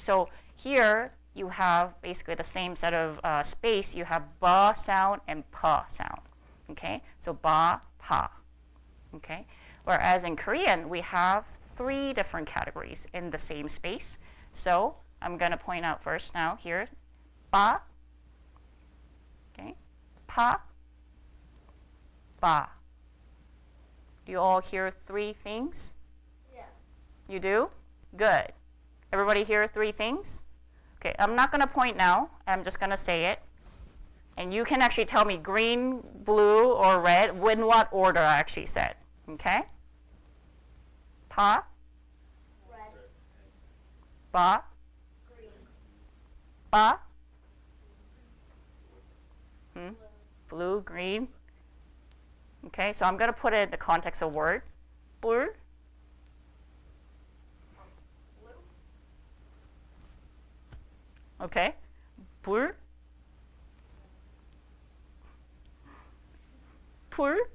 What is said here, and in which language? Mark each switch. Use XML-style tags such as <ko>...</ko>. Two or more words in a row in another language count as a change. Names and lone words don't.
<en>So here you have basically the same set of space. You have ba sound and pa sound. Okay, so ba, pa. Okay, whereas in Korean we have 3 different categories in the same space. So I'm going to point out first now here, ba, okay, pa, ba. Do you all hear 3 things? Yeah. You do? Good. Everybody hear 3 things? Okay, I'm not going to point now. I'm just going to say it. And you can actually tell me green, blue, or red, in what order I actually said. Okay? Pa, Red, ba, green, ba, blue, green. Okay, so I'm going to put it in the context of word. Blue, blue, okay, blue, pur.</en>